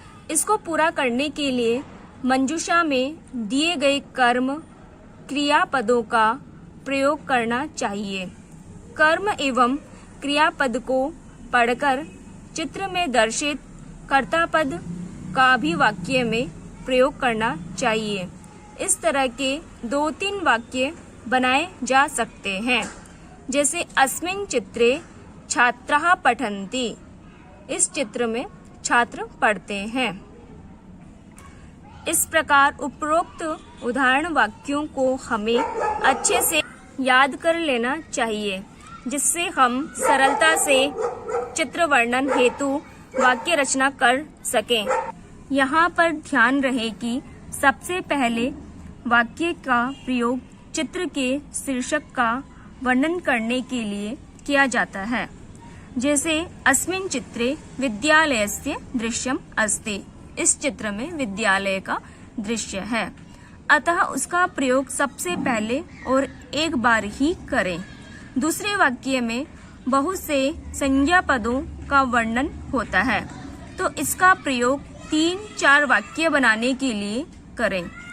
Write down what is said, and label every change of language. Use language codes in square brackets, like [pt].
[hi] इसको पूरा करने के लिए मंजूषा में दिए गए कर्म क्रियापदों का प्रयोग करना चाहिए। कर्म एवं क्रियापद को पढ़कर चित्र में दर्शित कर्तापद का भी वाक्य में प्रयोग करना चाहिए। इस तरह के 2-3 वाक्य बनाए जा सकते हैं। [sa] जैसे अस्मिन् चित्रे छात्राः पठन्ति। [hi] इस चित्र में छात्र पढ़ते हैं। इस प्रकार उपरोक्त उदाहरण वाक्यों को हमें अच्छे से याद कर लेना चाहिए, जिससे हम सरलता से चित्र वर्णन हेतु वाक्य रचना कर सकें। यहाँ पर ध्यान रहे कि सबसे पहले वाक्य का प्रयोग चित्र के शीर्षक का वर्णन करने के लिए किया जाता है। [sa] जैसे अस्मिन् चित्रे विद्यालयस्य दृश्यम् अस्ति। [hi] इस चित्र में विद्यालय का दृश्य है, अतः उसका प्रयोग सबसे पहले और एक बार ही करें। दूसरे वाक्य में बहुत से संज्ञा पदों का वर्णन होता है, तो इसका प्रयोग 3-4 वाक्य बनाने के लिए करें।